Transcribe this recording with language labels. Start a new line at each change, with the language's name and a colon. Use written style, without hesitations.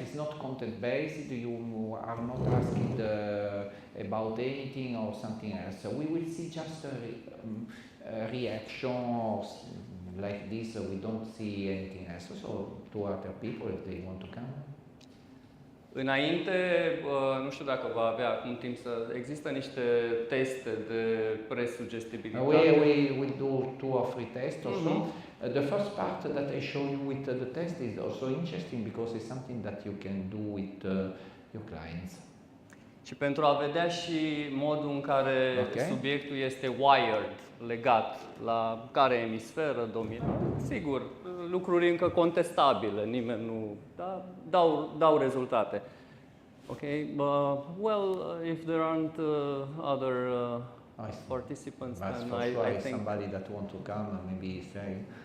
English: It's not content-based. You are not asked about anything or something else. We will see just a reaction or like this. We don't see anything else. So to other people, if they want to come.
Romanian: Înainte, nu știu dacă va avea acum timp să... Există niște teste de presugestibilitate.
English: We will do 2 or 3 tests also. The first part that I show you with the test is also interesting because it's something that you can do with your clients.
Romanian: Și pentru a vedea și modul în care subiectul este wired, legat la care emisferă domină. Sigur, lucruri încă contestabile, nimeni nu... Da, dau rezultate.
English: Okay, well, if there aren't other participants, then I think... somebody that want to come and maybe say...